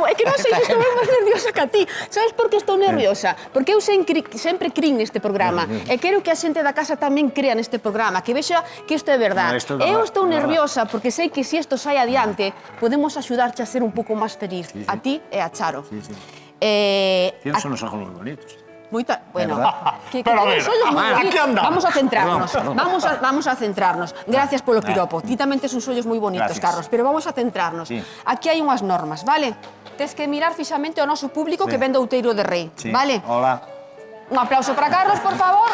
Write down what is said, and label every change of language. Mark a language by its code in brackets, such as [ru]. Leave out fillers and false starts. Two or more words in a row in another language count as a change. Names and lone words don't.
[gl] É que non sei se estou eu máis nerviosa que a ti. Sabes por que estou nerviosa? Porque eu sempre crin neste programa. E quero que a xente da casa tamén crea neste programa, que vexa que isto é verdade. No, isto é verdade, Eu estou é verdade. nerviosa porque sei que se isto sai adiante, podemos axudarte a ser un pouco máis feliz. A ti e a Charo. [es] Tienes unos ojos muy bonitos. Bueno, que Pero a [gl] ten [es] ver, [gl] uns ollos moi [es] aquí [gl] bonitos. [es] andamos. Vamos a centrarnos. Perdón. Vamos a centrarnos. Gracias [gl] polo piropo. Ti tamén tes uns ollos moi bonitos, Gracias. [es] Carlos, pero vamos a centrarnos. Sí. [gl] Aquí hai unhas normas, vale? Tes que mirar fixamente ao noso público que ven do Outeiro de Rei, Sí. vale? Hola. Un aplauso para Carlos, por favor.